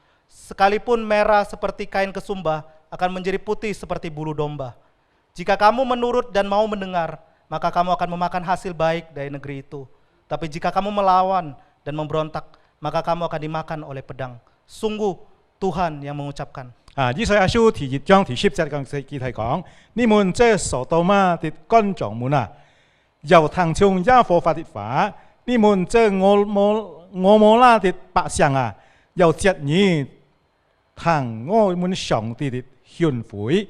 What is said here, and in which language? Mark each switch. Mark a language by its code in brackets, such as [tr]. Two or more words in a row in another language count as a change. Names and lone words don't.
[id] sekalipun merah seperti kain kesumba, akan menjadi putih seperti bulu domba. Jika kamu menurut dan mau mendengar, maka kamu akan memakan hasil baik dari negeri itu. Tapi jika kamu melawan dan memberontak, maka kamu akan dimakan oleh pedang. Sungguh Tuhan yang mengucapkan. [yue] 以賽亞書第1章第10節講記題講：你們這所多瑪的幹將們啊，要聽從耶和華的話；你們這俄摩拉的百姓啊，要側耳聽我們上帝的訓誨。